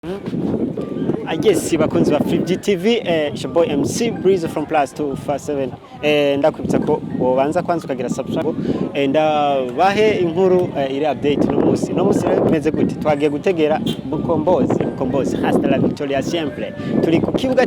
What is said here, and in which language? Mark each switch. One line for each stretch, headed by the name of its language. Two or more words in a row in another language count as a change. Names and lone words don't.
English: I guess
Rundi: bakunzi ba Free TV
English: it's your boy MC Breeze from plus 257
Rundi: ndakwibutsa ko wobanza kwanza ukagira subscribe bahe inkuru iri update no musi meze gute twagiye gutegera Mukombozi
Spanish: hasta la Victoria siempre
Rundi: turi ku kibuga